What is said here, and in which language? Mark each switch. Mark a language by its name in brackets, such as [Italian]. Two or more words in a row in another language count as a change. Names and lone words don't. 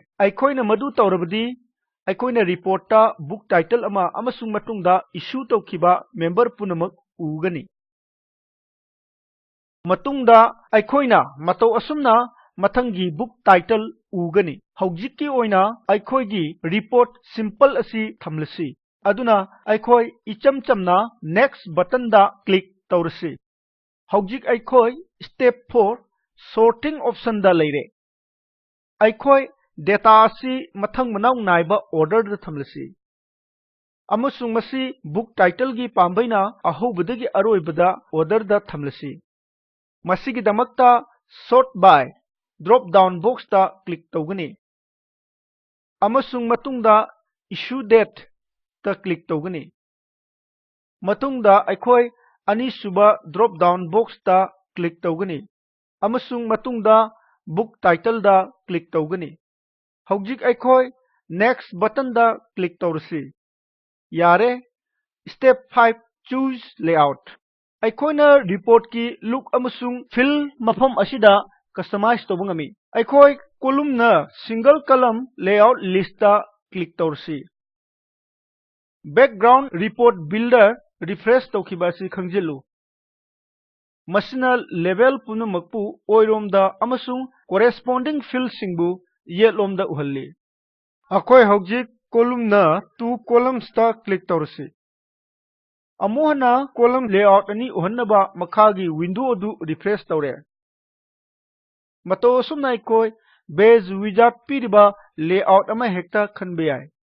[Manipuri] Aikoi na madu tawrabadi aikoi na report ta [English] book title [Manipuri] ama amasung matungda issue tawkiba member punamak ugani. Matungda aikoina matau asumna mathangi [English] book title [Manipuri] ugani. Haujiki oina aikoigi report simple asi thamlasi. Aduna aikoi icham chamna [English] next button [Manipuri] da click tawrasi. Haujik aikoi [English] step 4 sorting option [Manipuri] da leire. Aikoi data asi mathang manau naiba order da thamlasi. Amasung masi book title gi pambaina ahobadagi aroibada order da thamlasi. Masigi damakta [English] sort by drop down box [Manipuri] ta click tawgani. Amasung matungda [English] issue date [Manipuri] ta click tawgani matungda aikhoi anisuba [English] drop down box [Manipuri] ta click tawgani amasung matungda [English] book title [Manipuri] da click tawgani hojik aikhoi [English] next button [Manipuri] da click tawrasi yare [English] step 5 choose layout [Manipuri] ꯑꯩꯈꯣꯏꯅ ꯔꯤꯄꯣꯔꯠꯀꯤ ꯂꯨꯛ ꯑꯃꯁꯨꯡ ꯐꯤꯜ ꯃꯐꯝ ꯑꯁꯤꯗ ꯀꯁꯇꯃꯥꯏꯖ ꯇꯧꯕ ꯉꯝꯃꯤ ꯑꯩꯈꯣꯏ ꯀꯣꯂꯨꯝꯅ [English] single column layout list [Manipuri] ꯀ꯭ꯂꯤꯛ ꯇꯧꯔꯁꯤ [English] background report builder [Manipuri] ꯔꯤꯐ꯭ꯔꯦꯁ ꯇꯧꯈꯤꯕ ꯑꯁꯤ ꯈꯪꯖꯤꯜꯂꯨ ꯃꯁꯤꯅ ꯂꯦꯕꯦꯜ ꯄꯨꯝꯅꯃꯛꯄꯨ ꯑꯣꯏꯔꯣꯝꯗ ꯑꯃꯁꯨꯡ ꯀꯣꯔꯦꯁꯄꯣꯟꯗꯤꯡ ꯐꯤꯜꯁꯤꯡꯕꯨ ꯌꯦꯠꯂꯣꯝꯗ ꯎꯍꯜꯂꯤ ꯑꯩꯈꯣꯏ ꯍꯧꯖꯤꯛ ꯀꯣꯂꯨꯝꯅ 2 ꯀꯣꯂꯝꯁꯇ ꯀ꯭ꯂꯤꯛ ꯇꯧꯔꯁꯤ ꯑꯃꯨꯛ ꯍꯟꯅ [English] column layout [Manipuri] ꯑꯅꯤ ꯎꯍꯟꯅꯕ ꯃꯈꯥꯒꯤ ꯋꯤꯟꯗꯣ ꯑꯗꯨ ꯔꯤꯐ꯭ꯔꯦꯁ ꯇꯧꯔꯦ ꯃꯇꯧ ꯑꯁꯨꯝꯅ ꯑꯩꯈꯣꯏ ꯕꯦꯖ ꯋꯤꯖꯥꯔꯗ ꯄꯤꯔꯤꯕ ꯂꯦꯑꯥꯎꯠ ꯑꯃ ꯍꯦꯛꯇ ꯈꯟꯕ ꯌꯥꯏ